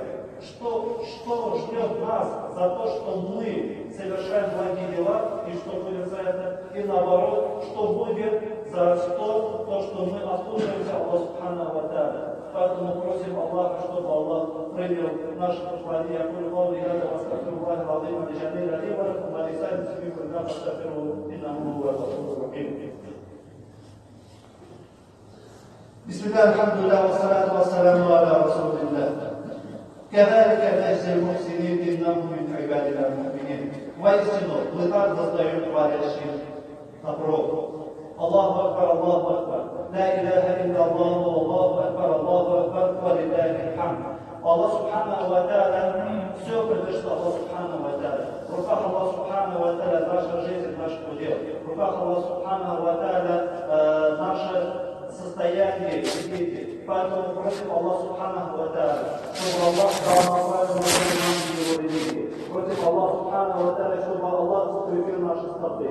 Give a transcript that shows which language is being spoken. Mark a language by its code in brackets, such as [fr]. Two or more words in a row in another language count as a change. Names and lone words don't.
[ru] Что ждет нас за то, что мы совершаем благие дела, и что будет за это, и наоборот, что будет за то, что мы ослушаемся [ar] الله سبحانه وتعالى. [ru] Поэтому просим Аллаха, чтобы Аллах принял наше послание. [ar] أقول قولي هذا وأستغفر الله العظيم لجميع لي ولكم ولسائر المسلمين كلنا فاستغفروه إنه هو الغفور الرحيم. بسم الله الحمد لله والصلاة والسلام على رسول الله. كذلك نجزي المحسنين إنهم من عبادنا المؤمنين. [ru] Воистину, мы так воздаем творящим добро. [ar] الله أكبر، الله أكبر. لا إله إلا الله، الله أكبر، الله أكبر، ولله الحمد. الله سبحانه وتعالى [ru] все предышло [ar] الله سبحانه وتعالى. [ru] В руках [ar] الله سبحانه وتعالى [ru] наша жизнь, наш удел. В руках [ar] الله سبحانه وتعالى [ru] наше состояние и дети. Поэтому просим [ar] الله سبحانه وتعالى, [ru] чтобы Аллах дал нам правильную его религию. Просим [ar] الله سبحانه وتعالى, [ru] чтобы Аллах закрепил наши стопы.